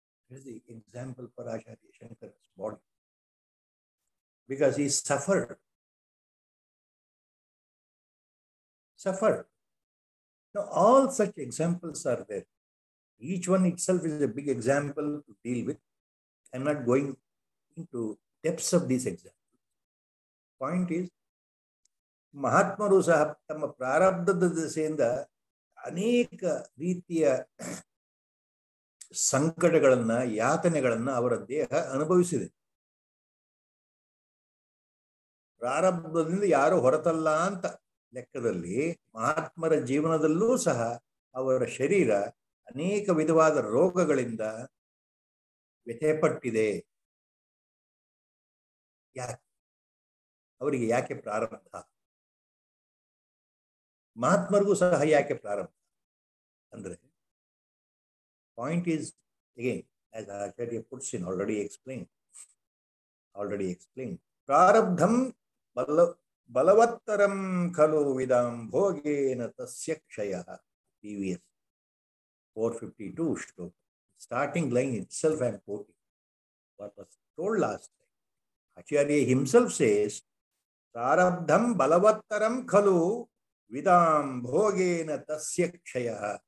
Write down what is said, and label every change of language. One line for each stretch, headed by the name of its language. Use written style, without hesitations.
English: This is the example for Acharya Shankara's body. Because he suffered. Now, all such examples are there. Each one itself is a big example to deal with. I'm not going into depths of these examples. Point is,
Kannada: ಮಹಾತ್ಮರು ಸಹ ತಮ್ಮ ಪ್ರಾರಬ್ಧದ ದಿಸೆಯಿಂದ ಅನೇಕ ರೀತಿಯ ಸಂಕಟಗಳನ್ನ, ಯಾತನೆಗಳನ್ನ ಅವರ ದೇಹ ಅನುಭವಿಸಿದೆ. ಪ್ರಾರಬ್ಧದಿಂದ ಯಾರು ಹೊರತಲ್ಲ ಅಂತ ಲೆಕ್ಕದಲ್ಲಿ ಮಹಾತ್ಮರ ಜೀವನದಲ್ಲೂ ಸಹ ಅವರ ಶರೀರ ಅನೇಕ ವಿಧವಾದ ರೋಗಗಳಿಂದ ವ್ಯಥೆಪಟ್ಟಿದೆ. ಯಾಕೆ? ಅವರಿಗೆ ಯಾಕೆ ಪ್ರಾರಬ್ಧ? ಮಹಾತ್ಮರಿಗೂ ಸಹ ಯಾಕೆ ಪ್ರಾರಬ್ಧ ಅಂದ್ರೆ,
English: Point is again as Acharya puts in, already explained.
Sanskrit: ಪ್ರಾರಬ್ಧಂ ಬಲವತ್ತರಂ ಖಲು ವಿದಾಂ ಭೋಗೇನ ತಸ್ಯ ಕ್ಷಯಃ.
English: previous 452 shloka. Starting line itself I am quoting what was told last time. Acharya himself says,
Sanskrit: prarabdham balavattaram khalu vidam bhogena tasya kshayah.